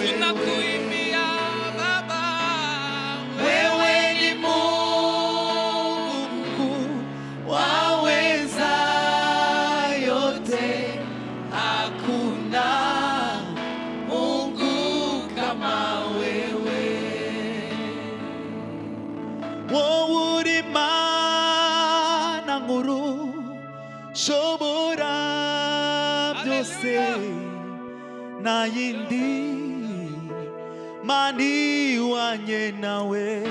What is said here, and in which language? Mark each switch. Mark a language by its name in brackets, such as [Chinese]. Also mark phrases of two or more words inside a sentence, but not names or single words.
[Swahili] tunakuimbia Baba. Wewe ni Mungu, waweza yote, hakuna Mungu kama wewe. [Kinyarwanda] Wowe uri Mana nkuru, shobora byose, nta yindi Mana ihwanye nawe.